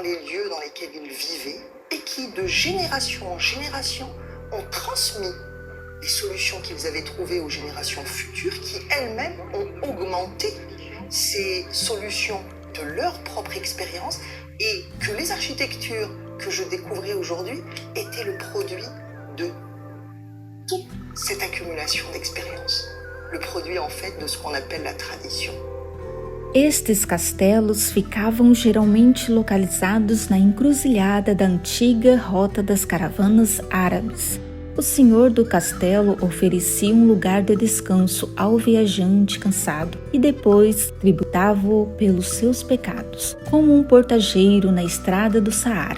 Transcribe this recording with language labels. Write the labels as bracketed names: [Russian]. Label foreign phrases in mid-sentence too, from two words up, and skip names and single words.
[French] les lieux dans lesquels ils vivaient et qui, de génération en génération, ont transmis les solutions qu'ils avaient trouvées aux générations futures qui, elles-mêmes, ont augmenté ces solutions de leur propre expérience et que les architectures que je découvrais aujourd'hui étaient le produit de toute cette accumulation d'expériences. Le produit, en fait, de ce qu'on appelle la tradition. [Portuguese] Estes castelos ficavam geralmente localizados na encruzilhada da antiga rota das caravanas árabes. O senhor do castelo oferecia um lugar de descanso ao viajante cansado e depois tributava-o pelos seus pecados, como um portageiro na estrada do Saara.